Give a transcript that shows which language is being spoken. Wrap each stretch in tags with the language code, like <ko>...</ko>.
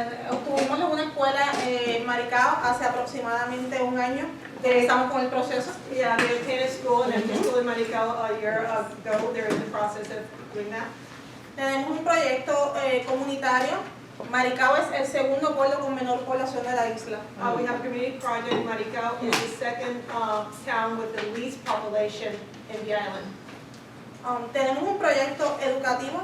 <es>Obtuvimos una escuela en Maricao hace aproximadamente un año. Estamos con el proceso.</es> <en>Yeah, they obtained a school and a school in Maricao a year ago. They're in the process of doing that.</en> <es>Tenemos un proyecto comunitario. Maricao es el segundo pueblo con menor población de la isla.</es> <en>We have a community project. Maricao is the second town with the least population in the island.</en> <es>Tenemos un proyecto educativo.</es>